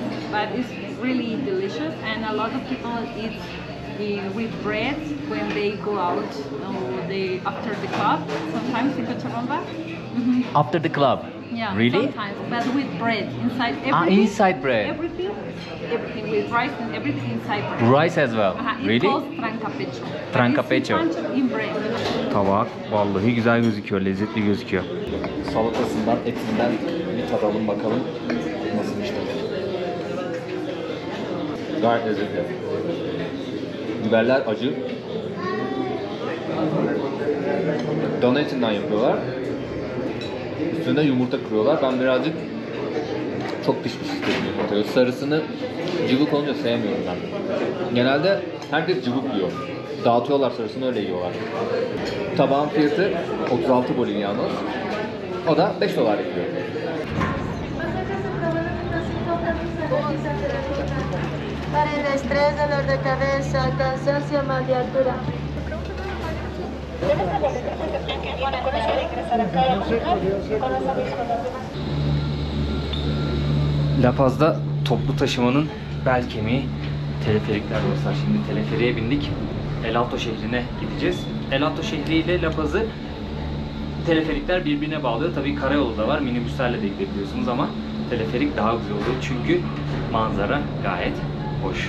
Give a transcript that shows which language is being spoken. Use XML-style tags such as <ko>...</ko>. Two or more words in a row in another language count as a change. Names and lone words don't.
<en>But it's really delicious, and a lot of people eat with bread when they go out after the club. Sometimes in Cochabamba. After the club. Yeah, Really? sometimes, but with bread inside everything. Inside bread. Everything with rice and everything inside bread. Rice as well. It Really? calls trancapecho. Trancapecho. It's silpancho in bread.</en> <tr>Tabak vallahi güzel gözüküyor, lezzetli gözüküyor. Salatasından, etinden bir tadalım bakalım nasılmış tadı. Gayet lezzetli. Biberler acı. Dana etinden yapıyorlar. Üstüne yumurta kırıyorlar. Ben birazcık çok pişmiş istedim yumurtayı. Sarısını cıvık olunca sevmiyorum ben. Genelde herkes cıvık yiyor. Dağıtıyorlar sarısını, öyle yiyorlar. Tabağın fiyatı 36 bolivianos. O da 5 dolar yapıyor.</tr> <es>Para el estrés, dolor de cabeza, cansancio, mal de altura.</es> <tr>La Paz'da toplu taşımanın bel kemiği teleferikler dostlar. Şimdi teleferiğe bindik. El Alto şehrine gideceğiz. El Alto şehri ile La Paz'ı teleferikler birbirine bağlıyor. Tabii karayolu da var. Minibüslerle de gidebiliyorsunuz ama teleferik daha güzel oluyor. Çünkü manzara gayet hoş.</tr>